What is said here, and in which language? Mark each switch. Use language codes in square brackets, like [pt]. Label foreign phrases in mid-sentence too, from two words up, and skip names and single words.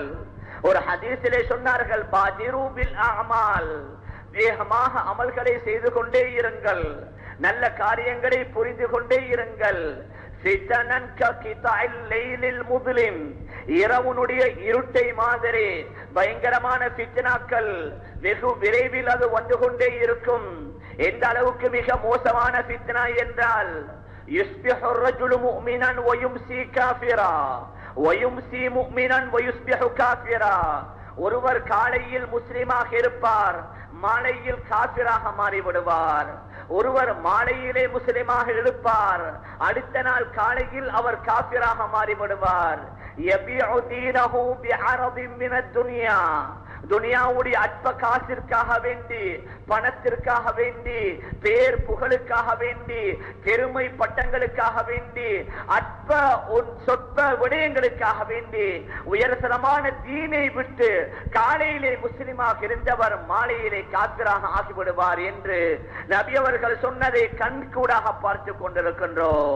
[ta] ஒரு ஹதீஸிலே சொன்னார்கள், [ar] بادروا بالأعمال, [ta] வேகமாக அமல்களை செய்து கொண்டே இருங்கள், நல்ல காரியங்களை புரிந்து கொண்டே இருங்கள். இரவுனுடைய இருட்டை மாதிரி பயங்கரமான ஃபித்னாக்கள் வெகு விரைவில் அது வந்து கொண்டே இருக்கும். எந்த அளவுக்கு மிக மோசமான ஃபித்னா என்றால் [ar] يصبح الرجل مؤمنا ويمسي كافرا ويمسي مؤمنا ويصبح كافرا. [ta] ஒருவர் காலையில் முஸ்லிமாக இருப்பார், மாலையில் காபிராக மாறிவிடுவார். ஒருவர் மாலையிலே முஸ்லிமாக இருப்பார், அடுத்த நாள் காலையில் அவர் காபிராக மாறிவிடுவார். துனியாவுடைய அற்ப காசிற்காக வேண்டி, பணத்திற்காக வேண்டி, பேர் புகழுக்காக வேண்டி, பெருமை பட்டங்களுக்காக வேண்டி, அற்ப சொற்ப விடயங்களுக்காக வேண்டி உயர்தரமான தீனை விட்டு காலையிலே முஸ்லிமாக இருந்தவர் மாலையிலே காபிராக ஆகிவிடுவார் என்று நபி அவர்கள் சொன்னதை கண்கூடாக பார்த்து கொண்டிருக்கின்றோம்.